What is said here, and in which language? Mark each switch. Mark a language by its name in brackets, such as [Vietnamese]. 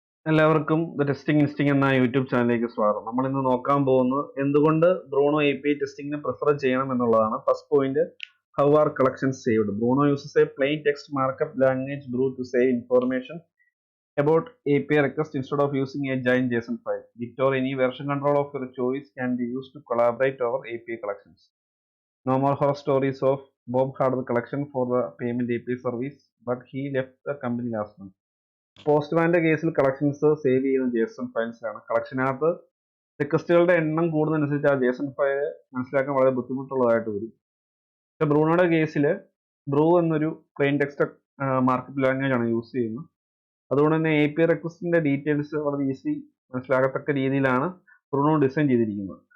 [Malayalam] എല്ലാവർക്കും the testing ഇൻസ്റ്റിംഗ് എന്ന YouTube ചാനലിലേക്ക് സ്വാഗതം. നമ്മൾ ഇന്ന് നോക്കാൻ പോകുന്നത് എന്തുകൊണ്ട് ബ്രൂണോ API ടെസ്റ്റിംഗിനെ പ്രിഫർ ചെയ്യണം എന്നുള്ളതാണ്. [English] First point, how are collections saved. Bruno uses a plain text markup language Bru to save information about API request instead of using a giant JSON file. Git or any version control of your choice can be used to collaborate over API collections. No more horror stories of Bob had the collection for the payment API service, but he left the company last month. [Malayalam] പോസ്റ്റ്മാന്റെ കേസിൽ collections save ചെയ്യുന്ന JSON files ആണ്. കളക്ഷനകത്ത് റിക്വസ്റ്റുകളുടെ എണ്ണം കൂടുന്നതനുസരിച്ച് ആ JSON file മനസ്സിലാക്കാൻ വളരെ ബുദ്ധിമുട്ടുള്ളതായിട്ട് വരും. പക്ഷെ ബ്രൂണോയുടെ കേസിൽ ബ്രൂ എന്നൊരു പ്ലെയിൻ ടെക്സ്റ്റ് മാർക്കപ്പ് ലാംഗ്വേജ് ആണ് യൂസ് ചെയ്യുന്നത്. അതുകൊണ്ട് തന്നെ API റിക്വസ്റ്റിന്റെ ഡീറ്റെയിൽസ് വളരെ ഈസി മനസ്സിലാകത്തക്ക രീതിയിലാണ് ബ്രൂണോ ഡിസൈൻ ചെയ്തിരിക്കുന്നത്.